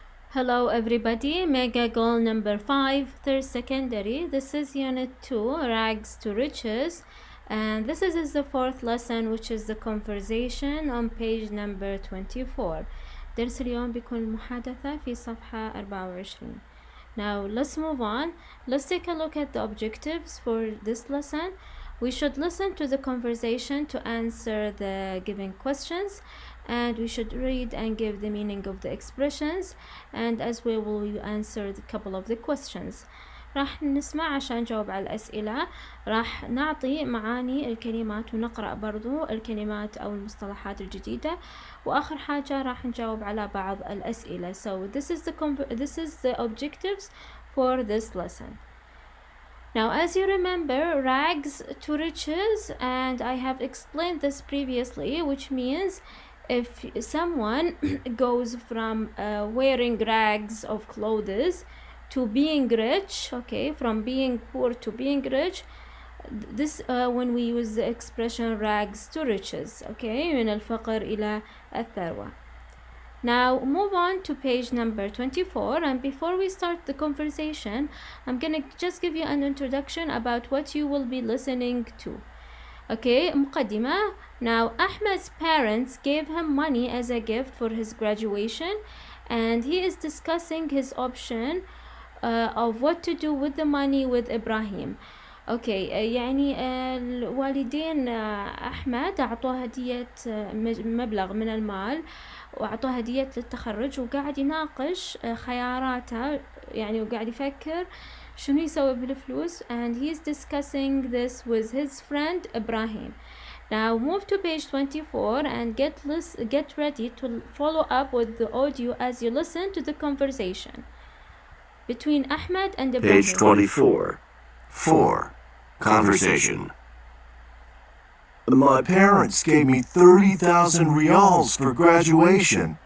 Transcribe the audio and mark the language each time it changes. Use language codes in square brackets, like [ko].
[en] Hello everybody, mega goal number 5, third secondary. This is unit 2, rags to riches, and this is the fourth lesson, which is the conversation on page number 24. [ar] درس اليوم بيكون المحادثة في صفحة 24. [en] Now let's move on. Let's take a look at the objectives for this lesson. We should listen to the conversation to answer the given questions, and we should read and give the meaning of the expressions, and as well we will answer a couple of the questions. [ar] راح نسمع عشان نجاوب على الأسئلة. راح نعطي معاني الكلمات ونقرأ برضو الكلمات أو المصطلحات الجديدة، وآخر حاجة راح نجاوب على بعض الأسئلة. [en] So this is the objectives for this lesson. Now, as you remember, rags to riches, and I have explained this previously, which means if someone goes from wearing rags of clothes to being rich, okay, from being poor to being rich, this when we use the expression rags to riches, okay, [ar] من الفقر إلى الثروة. [en] Now move on to page number 24, and before we start the conversation, I'm gonna just give you an introduction about what you will be listening to. Okay, [ar] مقدمة. [en] Now Ahmed's parents gave him money as a gift for his graduation, and he is discussing his option of what to do with the money with Ibrahim. [ar] اوكي يعني الوالدين احمد اعطوه هدية مبلغ من المال واعطوه هدية للتخرج، وقاعد يناقش خياراته يعني، وقاعد يفكر شنو يسوي بالفلوس، [en] and he's discussing this with his friend Ibrahim. Now move to page 24 and get ready to follow up with the audio as you listen to the conversation between Ahmed and Ibrahim. Page 24. 4. Conversation. My parents gave me 30,000 riyals for graduation.